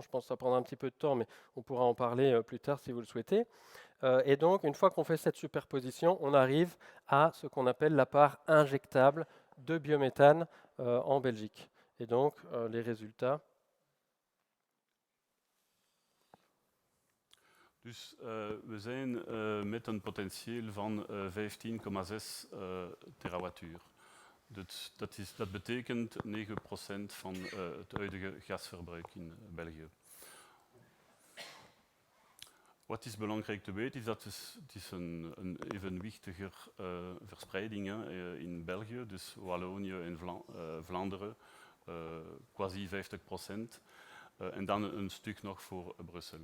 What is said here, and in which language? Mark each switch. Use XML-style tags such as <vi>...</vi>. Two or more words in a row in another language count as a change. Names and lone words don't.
<fr>Je pense que ça prendra un petit peu de temps, mais on pourra en parler plus tard si vous le souhaitez. Et donc, une fois qu'on fait cette superposition, on arrive à ce qu'on appelle la part injectable de biométhane en Belgique. Et donc, les résultats.</fr> <nl>Dus we zijn met een potentieel van 15,6 terawattuur. Dat betekent 9% van het huidige gasverbruik in België. Wat is belangrijk te weten is dat het is een evenwichtiger verspreiding in België, dus Wallonië en Vlaanderen, quasi 50%, en dan een stuk nog voor Brussel.</nl>